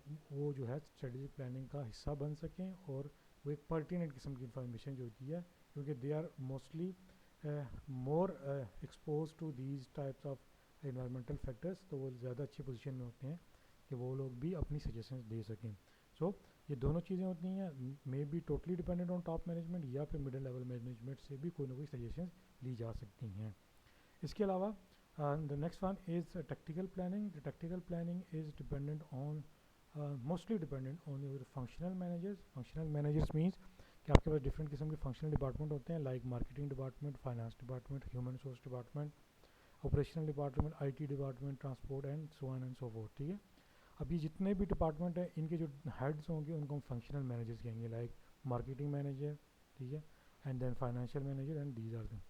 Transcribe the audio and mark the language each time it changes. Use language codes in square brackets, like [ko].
[ur] وہ جو ہے اسٹریٹجک پلاننگ کا حصہ بن سکیں, اور وہ ایک پرٹیننٹ قسم کی انفارمیشن جو ہوتی ہے, کیونکہ [en] they are mostly more expose to these types of environmental factors, [ur] تو وہ زیادہ اچھی پوزیشن میں ہوتے ہیں کہ وہ لوگ بھی اپنی سجیشنز دے سکیں. سو یہ دونوں چیزیں ہوتی ہیں, [en] maybe totally dependent on top management, [ur] یا پھر مڈل لیول مینجمنٹ سے بھی کوئی نہ کوئی سجیشنز لی جا سکتی ہیں. اس کے علاوہ [en] the next one is tactical planning. The tactical planning is dependent on mostly dependent on your functional managers. [ur] Functional managers means کہ آپ کے پاس ڈفرینٹ قسم کے فنکشنل ڈپارٹمنٹ ہوتے ہیں, like marketing department, finance department, human resource department, operational department, I T department, transport and so on and so forth. ٹھیک ہے, اب یہ جتنے بھی ڈپارٹمنٹ ہیں ان کے جو ہیڈس ہوں گے ان کو ہم فنکشنل مینیجرس کہیں گے, لائک مارکیٹنگ مینیجر, ٹھیک ہے, and then financial manager, [en] And these are them.